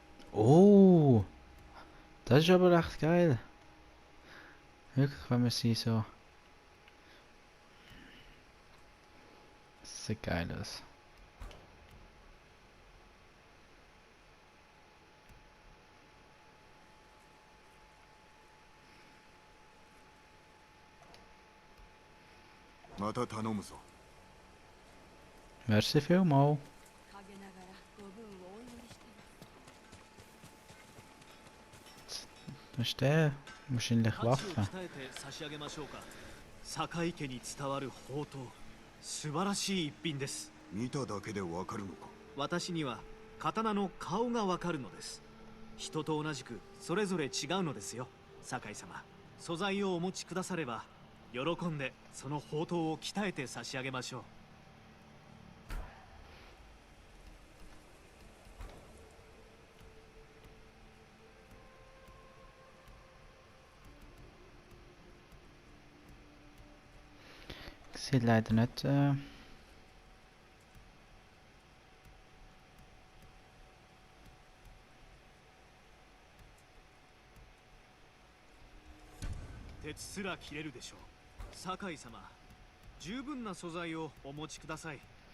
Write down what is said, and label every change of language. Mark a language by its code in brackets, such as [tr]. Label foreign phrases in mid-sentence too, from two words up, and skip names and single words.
[de] Oh, das ist aber echt geil. Wirklich, wenn man sie so... Das sieht geil aus. [ja] また頼むぞ。 [gsw] Merci vielmal. [ja] 陰ながらご分をお祈りしてます。 [de] Was ist der? Wahrscheinlich [ja] 価値を [de] Waffen. [ja] 鍛えて差し上げましょうか。坂井家に伝わる宝刀、素晴らしい一品です。見ただけでわかるのか。私には刀の顔がわかるのです。人と同じくそれぞれ違うのですよ。坂井様、素材をお持ちくだされば喜んでその宝刀を鍛えて差し上げましょう。 [de] Sieht leider nicht. [ja] 鉄すら切れるでしょう。酒井様、十分な素材をお持ちください。